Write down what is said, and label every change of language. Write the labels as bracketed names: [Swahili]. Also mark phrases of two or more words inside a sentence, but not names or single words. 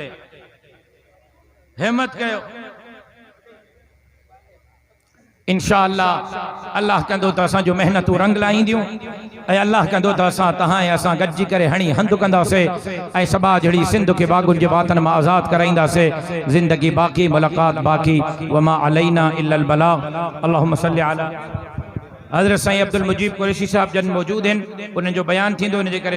[Sindhi] हिम्मत कयो, इंशाअल्लाह अल्लाह कंदो त असांजो महिनतूं रंग लाईंदियूं, ऐं अल्लाह कंदो त असां तव्हां ऐं असां गॾिजी करे हणी हंधु कंदासीं, ऐं सभा जहिड़ी सिंध खे बागुनि जे बातनि मां आज़ादु कराईंदासीं। ज़िंदगी बाक़ी, मुलाक़ात बाक़ी, [Arabic] وما علينا إلا البلاغ. اللهم صل على [Sindhi] हज़रत साईं अब्दुल मुजीब कुरैशी साहब जन मौजूद आहिनि, उन्हनि जो बयान थींदो, इन जे करे